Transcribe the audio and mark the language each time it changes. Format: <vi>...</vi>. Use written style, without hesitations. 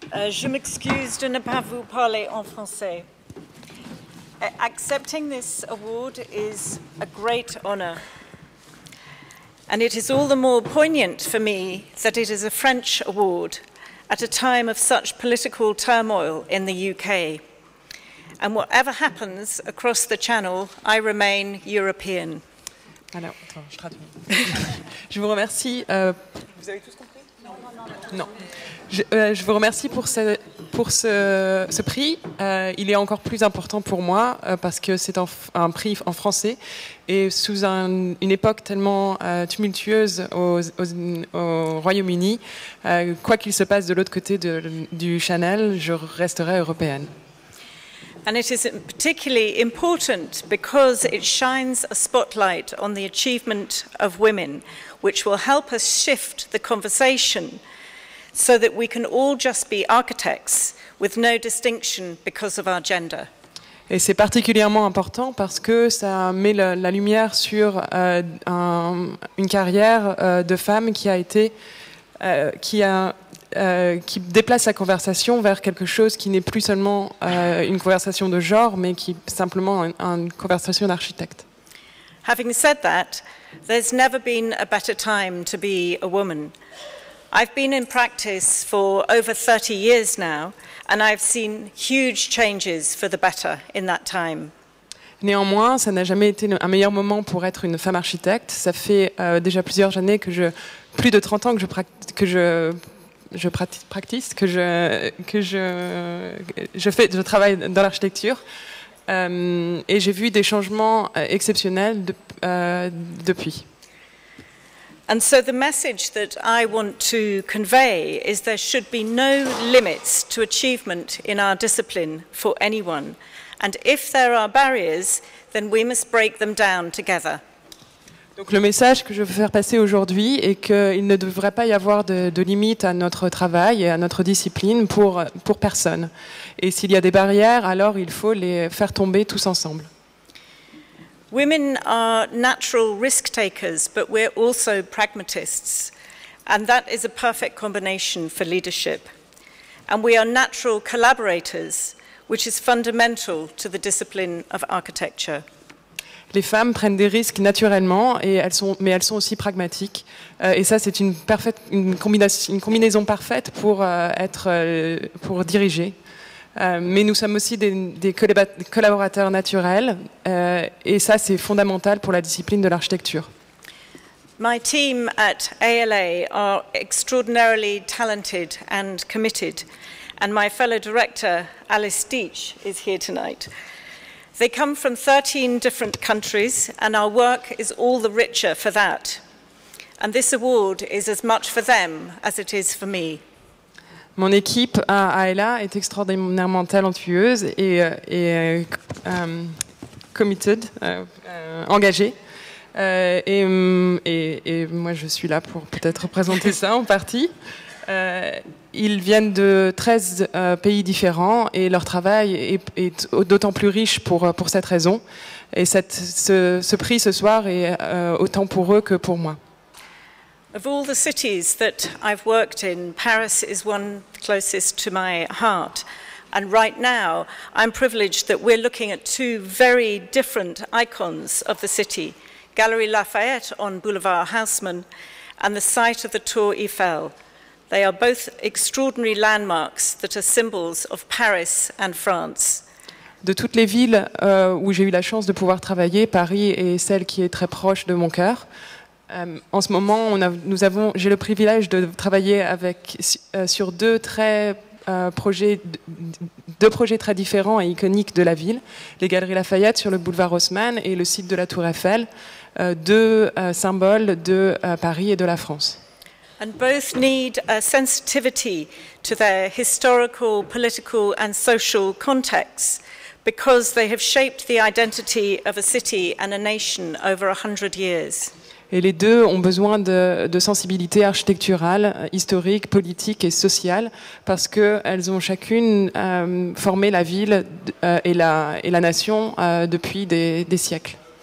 <fr>Je m'excuse de ne pas vous parler en français.</fr> <en>Accepting this award is a great honor. And it is all the more poignant for me that it is a French award at a time of such political turmoil in the UK. And whatever happens across the channel, I remain European.</en> <fr>Alors, attends, je traduis. Je vous remercie. Vous avez tous compris? Non. Je vous remercie pour ce prix. Il est encore plus important pour moi parce que c'est un prix en français et sous une époque tellement tumultueuse au Royaume-Uni, quoi qu'il se passe de l'autre côté du Channel, je resterai européenne.</fr> <en>And it is particularly important because it shines a spotlight on the achievement of women, which will help us shift the conversation so that we can all just be architects with no distinction because of our gender.</en> <fr>Et c'est particulièrement important parce que ça met la lumière sur une carrière de femme qui déplace la conversation vers quelque chose qui n'est plus seulement une conversation de genre, mais qui est simplement une conversation d'architecte.</fr> <en>Having said that, there's never been a better time to be a woman. I've been in practice for over 30 years now, and I've seen huge changes for the better in that time.</en> <fr>Néanmoins, ça n'a jamais été un meilleur moment pour être une femme architecte. Ça fait déjà plusieurs années plus de 30 ans que je travaille dans l'architecture et j'ai vu des changements exceptionnels depuis.</fr> <en>And so the message that I want to convey is there should be no limits to achievement in our discipline for anyone. And if there are barriers, then we must break them down together.</en> <fr>Donc le message que je veux faire passer aujourd'hui est qu'il ne devrait pas y avoir de limite à notre travail et à notre discipline pour personne. Et s'il y a des barrières, alors il faut les faire tomber tous ensemble.</fr> <en>Women are natural risk takers, but we're also pragmatists. And that is a perfect combination for leadership. And we are natural collaborators, which is fundamental to the discipline of architecture.</en> <fr>Les femmes prennent des risques naturellement, mais elles sont aussi pragmatiques. Et ça, c'est une combinaison parfaite pour diriger. Mais nous sommes aussi des collaborateurs naturels, et ça, c'est fondamental pour la discipline de l'architecture.</fr> <en>My team at ALA are extraordinarily talented and committed, and my fellow director, Alice Deach, is here tonight. They come from 13 different countries, and our work is all the richer for that. And this award is as much for them as it is for me.</en> <fr>Mon équipe à ALA est extraordinairement talentueuse et committed, engagée. Et moi, je suis là pour peut-être représenter ça en partie. Ils viennent de 13 pays différents et leur travail est d'autant plus riche pour cette raison. Et ce prix ce soir est autant pour eux que pour moi.</fr> <en>Of all the cities that I've worked in, Paris is one closest to my heart. And right now, I'm privileged that we're looking at two very different icons of the city, Galerie Lafayette on Boulevard Haussmann and the site of the Tour Eiffel. They are both extraordinary landmarks that are symbols of Paris and France.</en> <fr>De toutes les villes où j'ai eu la chance de pouvoir travailler, Paris est celle qui est très proche de mon cœur. En ce moment, j'ai le privilège de travailler sur deux projets très différents et iconiques de la ville. Les Galeries Lafayette sur le boulevard Haussmann et le site de la Tour Eiffel, deux symboles de Paris et de la France.</fr> <en>And both need a sensitivity to their historical, political and social contexts because they have shaped the identity of a city and a nation over 100 years.</en> <fr>Et les deux ont besoin de sensibilité architecturale, historique, politique et sociale, parce qu'elles ont chacune formé la ville et la nation depuis des siècles.</fr>